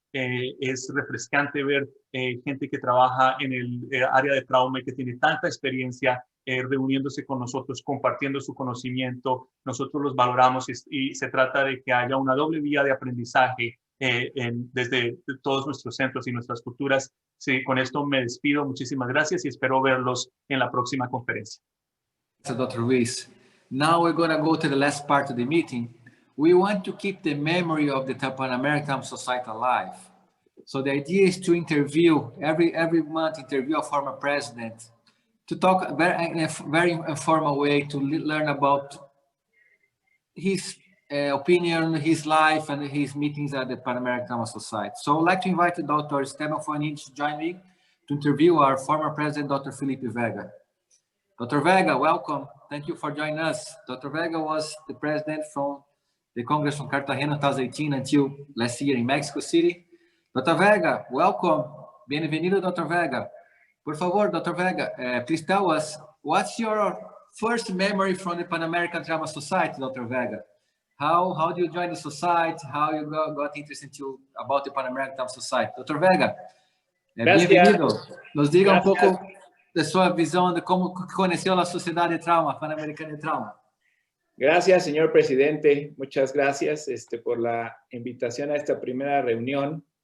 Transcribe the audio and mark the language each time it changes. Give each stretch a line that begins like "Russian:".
Spanish: Es refrescante ver gente que trabaja en el área de trauma y que tiene tanta experiencia reuniéndose con nosotros, compartiendo su conocimiento. Nosotros los valoramos y se trata de que haya una doble vía de aprendizaje desde todos nuestros centros y nuestras culturas. Sí, con esto me despido. Muchísimas gracias y espero verlos en la próxima conferencia. Dr. Ruiz.
English: Now we're going to go to the last part of the meeting. We want to keep the memory of the Pan American Society alive. So the idea is to interview, every month interview a former president, to talk in a very informal way, to learn about his opinion, his life, and his meetings at the Pan American Society. So I'd like to invite Dr. Esteban Fuenich to join me to interview our former president, Dr. Felipe Vega. Dr. Vega, welcome. Thank you for joining us. Dr. Vega was the president from the Congress from Cartagena 2018 until last year in Mexico City.
Spanish: Dr. Vega,
English: welcome.
Spanish: Bienvenido, Dr. Vega. Por favor, Dr.
English: Vega, please tell us, what's your first memory from the Pan American Trauma Society, Dr. Vega? How do you join the society? How you got interested about the Pan American Trauma Society?
Spanish: Dr. Vega, bienvenido. Nos diga un poco de su visión de cómo conoció la Sociedad de Trauma, Panamericana de Trauma. Gracias, señor presidente. Muchas gracias por la invitación a esta primera reunión.